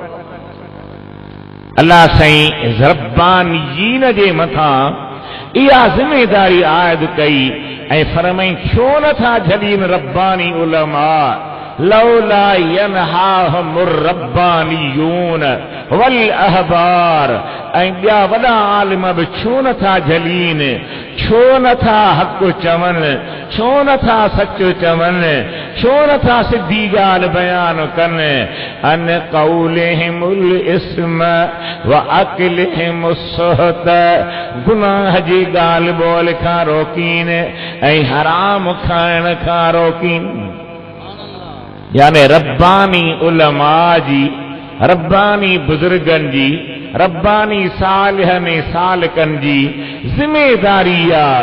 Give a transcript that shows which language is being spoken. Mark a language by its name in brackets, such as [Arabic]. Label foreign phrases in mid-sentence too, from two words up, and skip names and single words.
[Sindhi] अल्लाह साईं रब्बानीन जे मथां इहा ज़िमेदारी आयद कई ऐं फरमाई छो नथा झलीन रब्बानी उलमा [Arabic] لولا ينهاهم الربانيون والأحبار. [Sindhi] ऐं ॿिया वॾा आलिम बि छो नथा झलीन, छो नथा हक़ चवनि, छो नथा सच चवनि, छो नथा सिधी ॻाल्हि बयान कनि। [Arabic] عن قولهم الإثم وأكلهم السحت, [Sindhi] गुनाह जी ॻाल्हि ॿोल खां रोकीन ऐं हराम खाइण खां रोकीन। यानी रब्बानी उलमा जी, रब्बानी बुजुर्गनि जी, रब्बानी सालिहनि सालिकनि जी ज़िमेदारी आहे